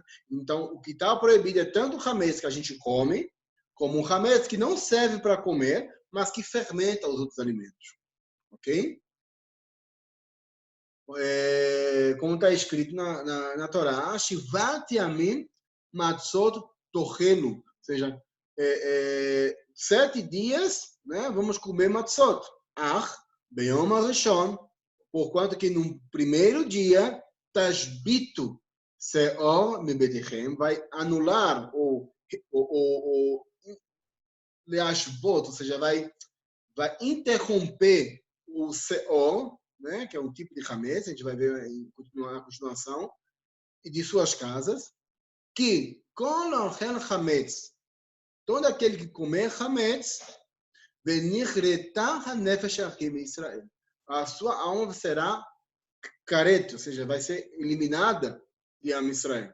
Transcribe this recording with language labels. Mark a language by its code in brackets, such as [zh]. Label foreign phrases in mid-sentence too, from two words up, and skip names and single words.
[pt] Então, o que está proibido é tanto o Hametz que a gente come, como o Hametz que não serve para comer, mas que fermenta os outros alimentos. Ok? Como está escrito na Torá, [he] שבעת ימים מצות תאכלו, [pt] ou seja, 7 dias, né, vamos comer matzot. [he] ביום הראשון, [pt] porquanto que no primeiro dia, [he] תשביתו שאור מבתיכם, [pt] vai anular ou Leashbot, ou seja, vai interromper o Seor, né, que é um tipo de Hametz, a gente vai ver na continuação, e de suas casas, que com o Hametz, todo aquele que comer Hametz, Israel, a sua alma será careta, ou seja, vai ser eliminada de [he] עם ישראל.